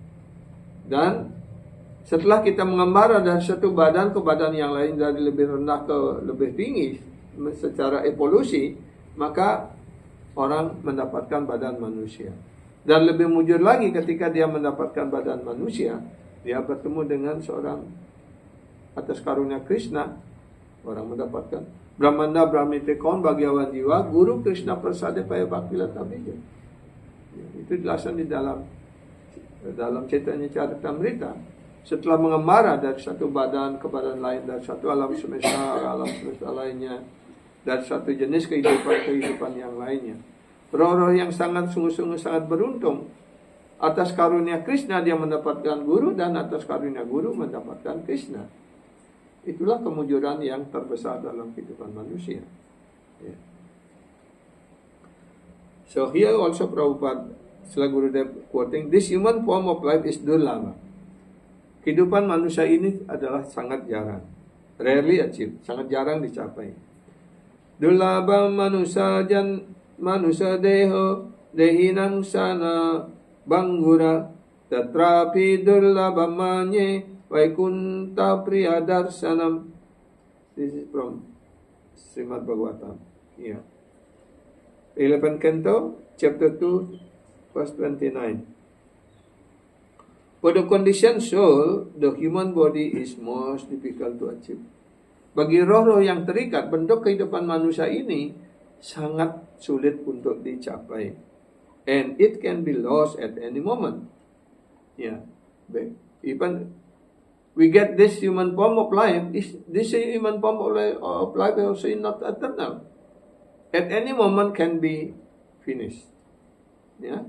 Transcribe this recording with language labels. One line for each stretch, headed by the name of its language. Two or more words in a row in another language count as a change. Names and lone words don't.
Indonesian: Dan setelah kita mengembara dari satu badan ke badan yang lain, dari lebih rendah ke lebih tinggi secara evolusi, maka orang mendapatkan badan manusia. Dan lebih mujur lagi ketika dia mendapatkan badan manusia, dia bertemu dengan seorang atas karunia Krishna, orang mendapatkan
Bangla: ব্রহ্মাণ্ড ভ্রমিতে কোন ভাগ্যবান জীব গুরু কৃষ্ণ প্রসাদে পায় ভক্তিলতা বীজ.
Indonesian: Itu dijelaskan di dalam Chaitanya Charitamrita. Setelah mengembara dari satu badan ke badan lain, dari satu alam semesta lainnya, dari satu jenis kehidupan yang lainnya, roh-roh yang sungguh-sungguh sangat beruntung. Atas karunia Krishna dia mendapatkan guru, dan atas karunia guru mendapatkan Krishna. Itulah kemujuran yang terbesar dalam kehidupan manusia.
English: Yeah. So here also Prabhupada, setelah Gurudev quoting, this human form of life is durlabha.
Indonesian: Kehidupan manusia ini adalah sangat jarang,
English: rarely achieved,
Indonesian: sangat jarang dicapai.
Sanskrit: দুর্লভো মানুষো দেহো দেহিনাং ক্ষণ ভঙ্গুরঃ তত্রাপি দুর্লভং মন্যে বৈকুণ্ঠপ্রিয়দর্শনম্.
English: This is from Srimad Bhagavatam. Yeah. 11th Canto, chapter 2, verse 29. For the conditioned soul, the human body is most difficult to achieve.
Indonesian: Bagi roh-roh yang terikat, bentuk kehidupan manusia ini sangat sulit untuk dicapai.
English: And it can be lost at any moment. Yeah. Even we get this human form of life, this human form of life also is not eternal. At any moment can be finished. Yeah.